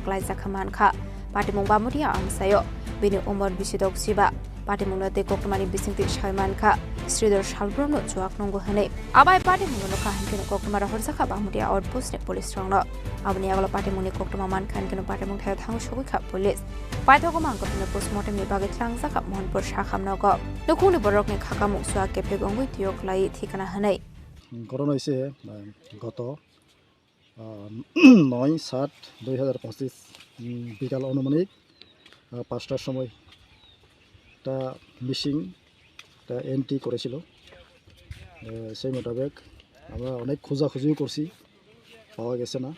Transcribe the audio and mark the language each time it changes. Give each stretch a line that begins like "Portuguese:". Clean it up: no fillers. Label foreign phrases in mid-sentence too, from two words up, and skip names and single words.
Kok Borok: कलेजा खेमानखा पाटिमुं बामुटिया आमसायो बिनि उमर बिसिदक सिबा पाटिमुंनो ते कक्टमानि बिसिंति सायमानखा श्रीधर सालब्रमनो जुवाक नंगो हनै आबाय पाटिमुंनो काहिनकेनो कक्टमा हरजाखा बामुटिया आउटपोस्टनि पुलिस रंनो आबनि आगला पाटिमुंनि कक्टमा मानखानकेनो पाटिमुं थायो थांसोगिका पुलिस पाइथगो मानकाथनो पोस्टमर्टमनि बागै थांजाखा मोहनपुर साखामनगो नखुनि बरकनि खाखामुं सुवा केफे गंगै तियो क्लाई ठिकाना हनै
Bangla: ঘটনা হয়েছে গত 9/7/2025 বিকাল অনুমানিক 5টার সময় একটা মিসিং একটা এন্ট্রি করেছিল। সেই মোতাবেক আমরা অনেক খোঁজাখুঁজিও করছি, পাওয়া গেছে না।